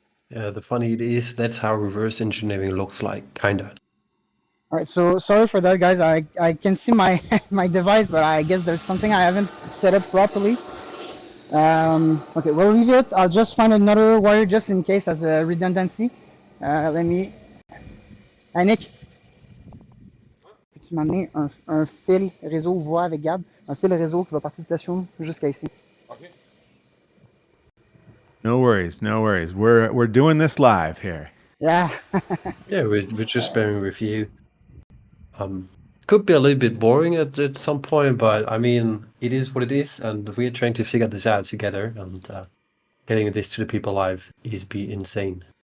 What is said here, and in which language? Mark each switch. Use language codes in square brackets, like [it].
[en] Yeah, the funny is that's how reverse engineering looks like, kinda. All right, so sorry for that, guys. I can see my my device, but I guess there's something I haven't set up properly. Okay, we'll leave it. I'll just find another wire just in case as a redundancy. Let me... [fr] Nick, peux-tu m'amener un fil réseau voix avec Gab? Un fil réseau qui va partir de ta showroom jusqu'à ici. [en] Okay. No worries, no worries. We're doing this live here. Yeah. Yeah, we're just bearing with you. Could be a little bit boring at some point, but I mean, it is what it is, and we're trying to figure this out together, and getting this to the people live is be insane.